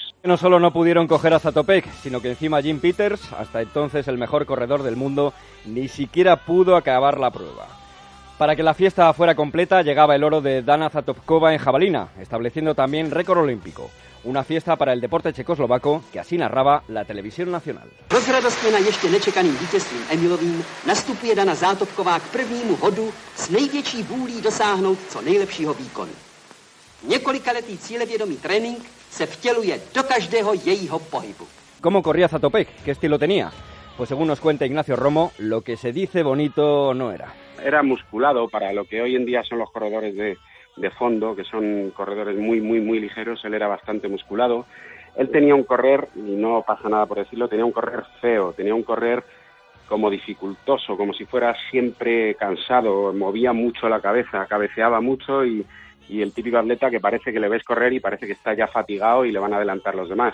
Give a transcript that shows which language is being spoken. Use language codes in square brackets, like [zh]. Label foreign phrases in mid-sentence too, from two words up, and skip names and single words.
[es] No solo no pudieron coger a Zatopek, sino que encima Jim Peters, hasta entonces el mejor corredor del mundo, ni siquiera pudo acabar la prueba. Para que la fiesta fuera completa, llegaba el oro de Dana Zatopkova en jabalina, estableciendo también récord olímpico. Una fiesta para el deporte checoslovaco que así narraba la televisión nacional. [cs] Rozradostněna ještě nečekaným vítězstvím Emilovým nastupuje Dana Zatopková k prvnímu hodu s největší vůlí dosáhnout co nejlepšího výkonu. Několikaletý cílevědomý trénink se vtěluje do každého jejího pohybu. [es] ¿Cómo corría Zatopek? ¿Qué estilo tenía? Pues según nos cuenta Ignacio Romo, lo que se dice bonito no era. Era musculado para lo que hoy en día son los corredores de fondo, que son corredores muy, muy, muy ligeros. Él era bastante musculado. Él tenía un correr, y no pasa nada por decirlo, tenía un correr feo, tenía un correr como dificultoso, como si fuera siempre cansado, movía mucho la cabeza, cabeceaba mucho y el típico atleta que parece que le ves correr y parece que está ya fatigado y le van a adelantar los demás.